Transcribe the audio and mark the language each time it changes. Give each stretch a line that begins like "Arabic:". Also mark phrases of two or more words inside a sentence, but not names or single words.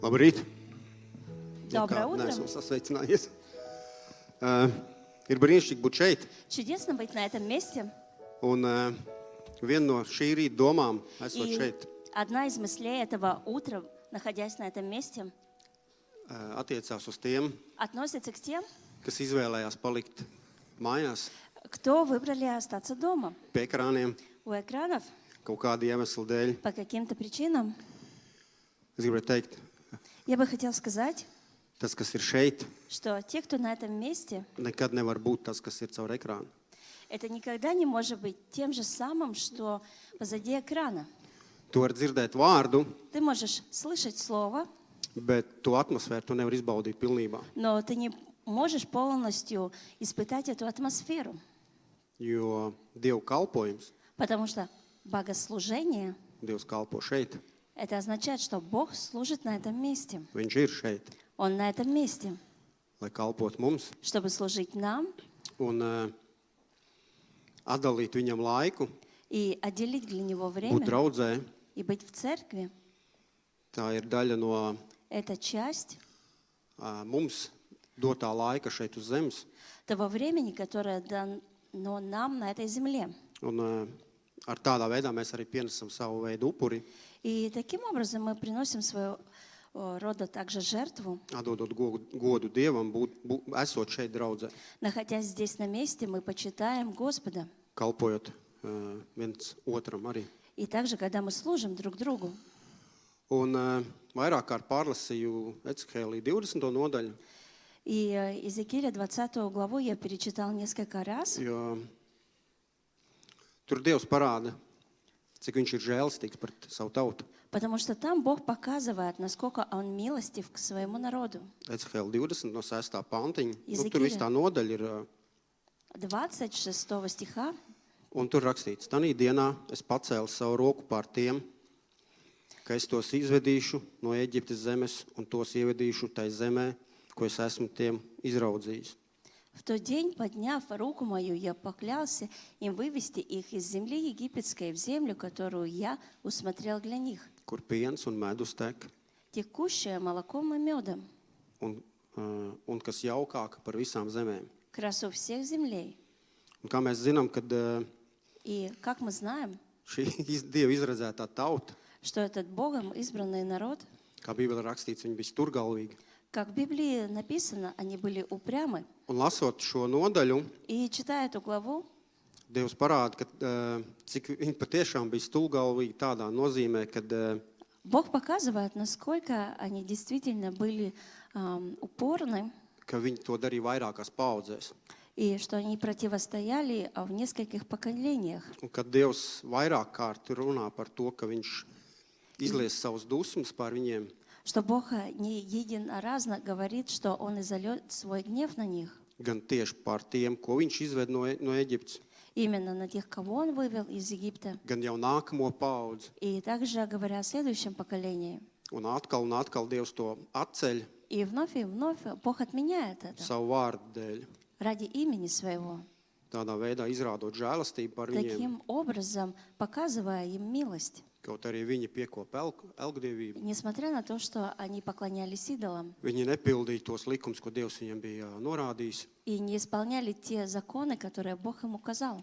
Latvian: Labrīt!
Russian: Доброе утро.
Latvian: Neesmu sasveicinājies. Ir brīnišķīgi būt šeit.
Russian: Чудесно быть на этом месте.
Latvian: Un viena no šī rīta domām, esot
Russian: И
Latvian: šeit,
Russian: одна из мыслей этого утра, находясь на этом месте,
Latvian: attiecās uz tiem,
Russian: относится к тем,
Latvian: kas izvēlējās palikt mājās
Russian: кто выбрали остаться дома
Latvian: pie ekrāniem
Russian: у экранов
Latvian: kaut kāda iemesla dēļ.
Russian: по каким-то причинам.
Latvian: Es gribētu teikt,
Russian: Я бы хотела сказать,
Latvian: tas, kas ir šeit,
Russian: что те, кто на этом месте,
Latvian: nekad nevar būt tas, kas ir caur ekrānu.
Russian: это никогда не может быть тем же самым, что позади экрана.
Latvian: Tu vari dzirdēt vārdu,
Russian: Ты можешь слышать слово,
Latvian: bet to atmosfēru tu nevar izbaudīt pilnībā.
Russian: но ты не можешь полностью испытать эту атмосферу,
Latvian: Jo Dievu kalpojums,
Russian: потому что богослужение
Latvian: Dievs kalpo šeit,
Russian: это означает, что Бог служит на этом месте.
Latvian: Viņš ir šeit,
Russian: Он на этом месте,
Latvian: lai kalpotu mums
Russian: чтобы служить нам
Latvian: un atdalīt viņam laiku,
Russian: и отделить для Него
Latvian: būt
Russian: время
Latvian: draudzē.
Russian: и быть в церкви.
Latvian: Tā ir daļa no
Russian: Это часть
Latvian: mums dotā laika šeit uz zemes.
Russian: того времени, которое дано нам на этой земле.
Latvian: Un ar tādā veidā mēs arī pienesam savu veidu upuri,
Russian: И таким образом мы приносим своего рода также жертву.
Latvian: atdodot godu Dievam, esot šeit draudzē,
Russian: Находясь здесь на месте, мы почитаем Господа.
Latvian: kalpojot viens otram arī.
Russian: И также, когда мы служим друг другу.
Latvian: Un vairāk kārt pārlasīju Ecehēlī 20. nodaļu,
Russian: И Иезекииля 20 главу я перечитал несколько раз,
Latvian: jo tur Dievs parāda, cik viņš ir žēlastīgs pret savu tautu.
Russian: потому что там Бог показывает, насколько Он милостив к своему народу.
Latvian: Ecehēlī 20 no 6. pantiņa. Tur Ezekīļa. viss tā nodaļa ir,
Russian: 26 стиха.
Latvian: un tur rakstīts, tanī dienā es pacēlu savu roku pār tiem, ka es tos izvedīšu no Eģiptes zemes un tos ievedīšu tai zemē, ko es esmu tiem izraudzījis.
Russian: В тот день, подняв руку мою, я поклялся им вывести их из земли египетской в землю, которую я усмотрел для них,
Latvian: Kur piens un medus tek,
Russian: текущая молоком и медом,
Latvian: un kas jaukāka par visām zemēm.
Russian: красу всех землей.
Latvian: Un kā mēs zinām, kad
Russian: И как мы знаем,
Latvian: šī Dieva izredzētā tauta,
Russian: что этот Богом избранный народ,
Latvian: kā Bībelē rakstīts, viņi bija sturgalvīgi.
Russian: как в Библии написано, они были упрямы.
Latvian: Un lasot šo nodaļu,
Russian: И читая эту главу,
Latvian: Dievs parāda, ka, cik viņi patiešām bija stulgalvīgi tādā nozīmē, kad
Russian: Бог показывает, насколько они действительно были упорны,
Latvian: ka viņi to darīja vairākās paudzēs.
Russian: и что они противостояли в нескольких поколениях.
Latvian: Un kad Dievs vairāk kārt runā par to, ka viņš izlies savus dusmas pār viņiem,
Russian: Что Бог не единоразно говорит, что Он изольет свой гнев на них,
Latvian: gan tieši pār tiem, ko viņš izved no Eģiptes,
Russian: именно на тех, кого Он вывел из Египта,
Latvian: gan jau nākamo paudzi.
Russian: и также говоря о следующем поколении.
Latvian: Un atkal Dievs to atceļ
Russian: И вновь Бог отменяет это
Latvian: savu vārdu dēļ.
Russian: ради имени Своего,
Latvian: Tādā veidā izrādot žēlastību par viņiem,
Russian: таким образом показывая им милость,
Latvian: kaut arī viņi piekopa elgdievību.
Russian: несмотря на то, что они поклонялись идолам
Latvian: Viņi nepildīja tos likumus, ko Dievs viņiem bija norādījis.
Russian: и не исполняли те законы, которые Бог им указал.